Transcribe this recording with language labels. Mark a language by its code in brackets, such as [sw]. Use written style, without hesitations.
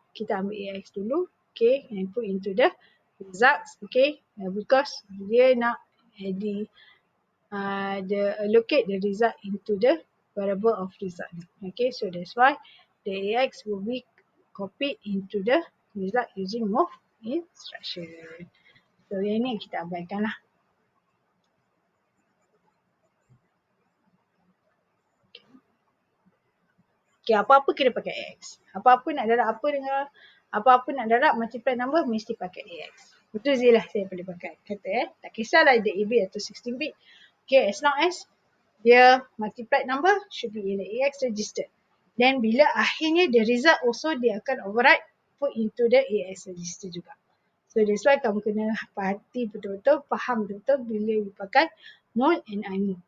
[ms] Kita ambil AX dulu, [en] okay, and put into the results. Okay, because [ms] dia nak [en] allocate the result into the variable of result. Okay, so that's why the AX will be copied into the result using move instruction. [ms] So yang ni kita abaikan lah. Okay, apa-apa kena pakai AX. Apa-apa nak darab apa dengan apa-apa nak darab multiply number mesti pakai AX. Betul je lah saya boleh pakai. Kata tak kisahlah dia 8-bit atau 16-bit. [en] Okay, as long as dia multiplied number should be in the AX register. Then [ms] bila akhirnya [en] the result also [ms] dia akan [en] override put into the AX register juga. So that's why [ms] kamu kena hati betul-betul, faham betul-betul bila you pakai mole and imole.